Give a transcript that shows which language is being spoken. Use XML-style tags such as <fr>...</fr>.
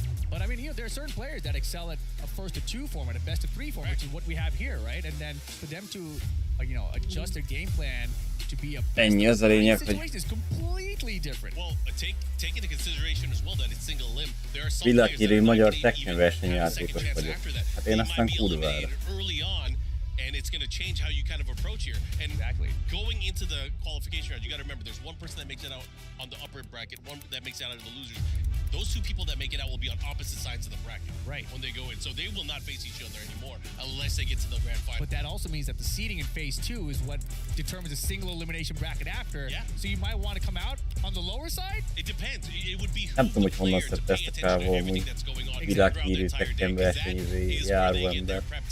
<en>But I mean, you know, there are certain players that excel at a first to 2 format, a best of 3 format, which is what we have here, right? And then for them to, you know, adjust their game plan to be a</en> <hu>Ennyi, az a lényeg, hogy</hu> <en>situation is completely different. Well, take into consideration as well that it's single limb. There are some</en> <hu>világhírű magyar Tekken versenyjátékos vagyok. Hát én aztán kurvára.</hu> <en>Early on, and it's going to change how you kind of approach here. And going into the qualification round, you got to remember there's one person that makes it out on the upper bracket, one that makes it out of the losers. Those 2 people that make it out will be on opposite sides of the bracket when they go in. So they will not face each other anymore unless they get to the grand final. But that also means that the seeding in phase 2 is what determines a single elimination bracket after. Yeah. So you might want to come out on the lower side? It depends. It would be</en> <hu>Nem tudom, hogy honnan szedte ezt a csávó, amúgy világhírű Tekken versenyzői járó ember.</hu>